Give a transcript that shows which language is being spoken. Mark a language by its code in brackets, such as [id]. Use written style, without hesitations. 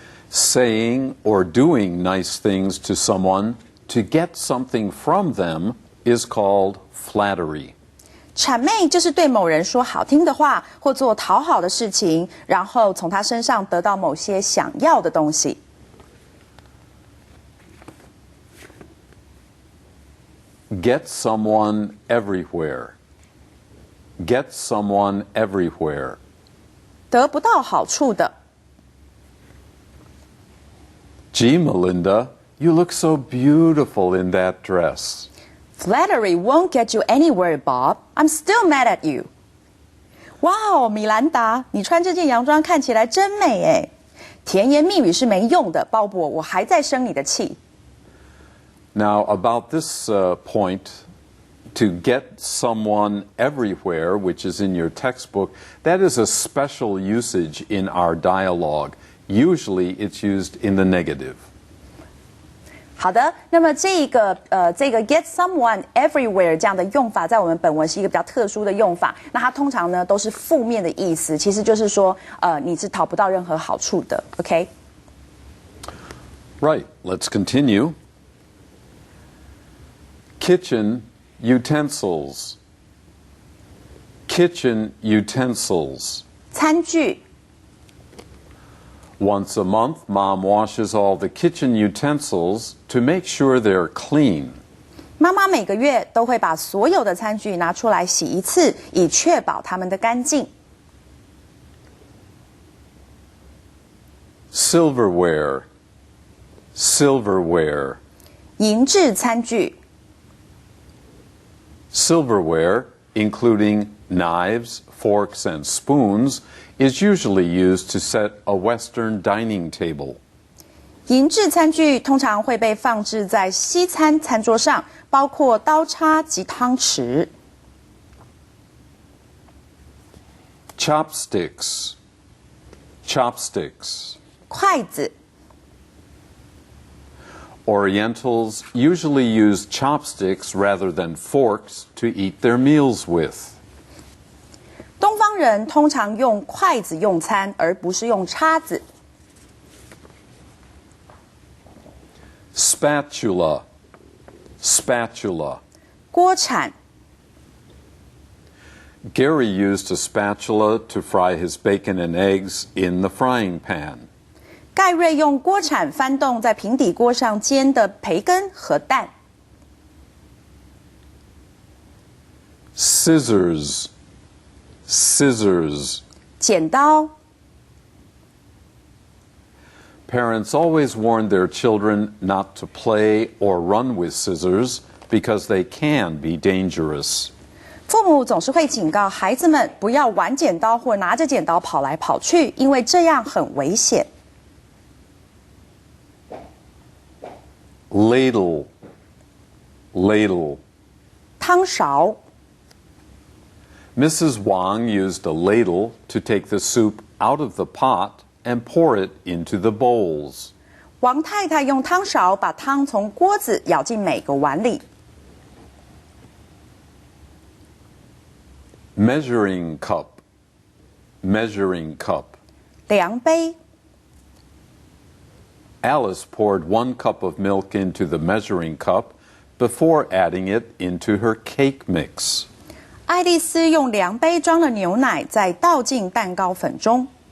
[en] Saying or doing nice things to someone to get something from them is called flattery. [zh] 谄媚就是对某人说好听的话，或做讨好的事情，然后从他身上得到某些想要的东西。 [en] Get someone everywhere. Get someone everywhere. [zh] 得不到好处的。 [en] Gee, Melinda, you look so beautiful in that dress. Flattery won't get you anywhere, Bob. I'm still mad at you. [zh] 哇哦，米兰达，你穿这件洋装看起来真美诶。甜言蜜语是没用的，鲍勃，我还在生你的气。 [en] Now, about this point, to get someone everywhere, which is in your textbook, that is a special usage in our dialogue. Usually, it's used in the negative. [zh] 好的，那么这个 [en] get someone everywhere [zh] 这样的用法，在我们本文是一个比较特殊的用法。那它通常呢都是负面的意思，其实就是说你是讨不到任何好处的。 [en] OK？ Right. Let's continue. Kitchen utensils. Kitchen utensils. [zh] 餐具。 [en] Once a month, Mom washes all the kitchen utensils to make sure they're clean. [zh] 妈妈每个月都会把所有的餐具拿出来洗一次，以确保它们的干净。 [en] Silverware. Silverware. [zh] 银质餐具。 [en] Silverware, including knives, forks, and spoons, is usually used to set a Western dining table. [zh] 银质餐具通常会被放置在西餐餐桌上，包括刀叉及汤匙。 [en] Chopsticks. Chopsticks. [zh] 筷子。 [en] Orientals usually use chopsticks rather than forks to eat their meals with. [zh] 东方人通常用筷子用餐，而不是用叉子。 [en] Spatula. Spatula. [zh] 锅铲。 [en] Gary used a spatula to fry his bacon and eggs in the frying pan. [zh] 盖瑞用锅铲翻动在平底锅上煎的培根和蛋。 [en] Scissors. Scissors. [zh] 剪刀。 [en] Parents always warn their children not to play or run with scissors because they can be dangerous. [zh] 父母总是会警告孩子们不要玩剪刀或拿着剪刀跑来跑去，因为这样很危险。 [en] Ladle. Ladle. [zh] 汤勺。 [en] Mrs. Wang used a ladle to take the soup out of the pot and pour it into the bowls. [zh] 王太太用汤勺把汤从锅子舀进每个碗里。 [en] Measuring cup. Measuring cup. [zh] 量杯。 [en] Alice poured 1 cup of milk into the measuring cup before adding it into her cake mix. [zh] 爱丽丝用量杯装了牛奶，再倒进蛋糕粉中。